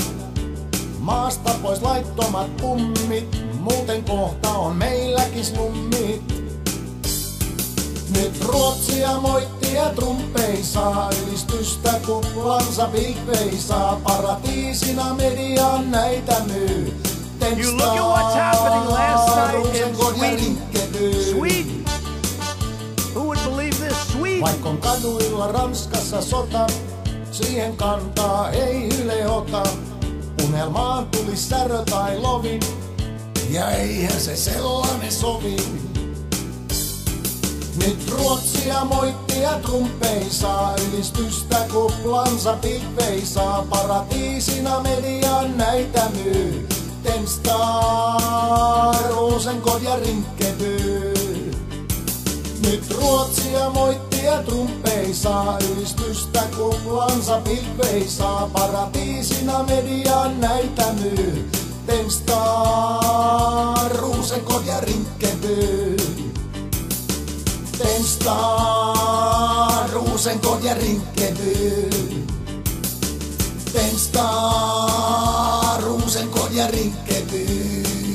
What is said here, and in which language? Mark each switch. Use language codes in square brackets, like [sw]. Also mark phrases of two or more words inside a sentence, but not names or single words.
[fi] Maasta pois laittomat pummit, muuten kohta on meilläkin slummit. Nyt Ruotsia moitti ja trumpeisaa, ylistystä kuplansa Bildt veisaa, paratiisina median näitä myy. [en] You look at what's happening last night in Sweden. Sweden. Who would believe this? Sweden. [fi] Vaikkon kaduilla Ranskassa sota, siihen kantaa ei Yle ota. Unelmaan tuli särö tai lovi, ja eihän se sellainen sovi. Nyt Ruotsia moitti ja trumpeisaa, ylistystä kuplansa Bildt veisaa, paratiisina median näitä myy. Tensta, Rosengård ja Rinkeby. Nyt Ruotsia moitti ja trumpeisaa, ylistystä kuplansa Bildt veisaa, paratiisina median näitä myy. Tensta, Rosengård ja Rinkeby. Tensta, Rosengård ja Rinkeby. Tensta, Rosengård ja Rinkeby.